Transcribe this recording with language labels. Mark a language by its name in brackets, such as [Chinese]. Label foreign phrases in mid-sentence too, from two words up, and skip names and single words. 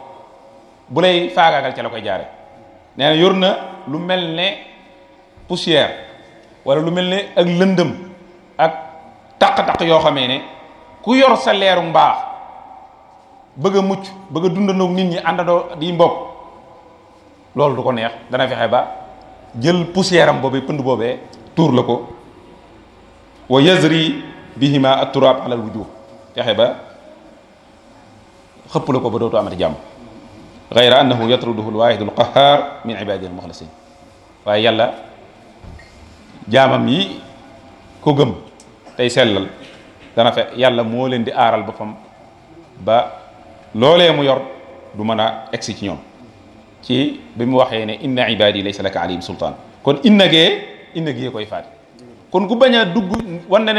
[Wolof] bu lay faagaagal ca la koy jaare nee na yor na lu mel ne poussière wala lu mel ne ak lëndëm ak taq-taq yoo xamee ne ku yor sa leeru mbaax bëgg a mucc bëgg a dundandoog nit ñi àndandoo di mbokk loolu du ko neex dana fexe ba jël poussière am boobee pënd boobee tuur la ko [Arabic] ويذري بهما التراب على الوجوه [Wolof] fexe ba xëpp la ko ba dootu amati jàmm [Arabic] غير أنه يطرده الواحد القهار من عباده المخلصين [Wolof] waaye yàlla jaamam yi ko gëm tey sellal dana fe yàlla moo leen di aaral boppam ba loolee mu yor du mën a egsi ci ñoom ci bi mu waxee ne [Arabic] إن عبادي ليس لك عليهم سلطان [Wolof] kon inna gee koy faati kon ku bañ a dugg wan na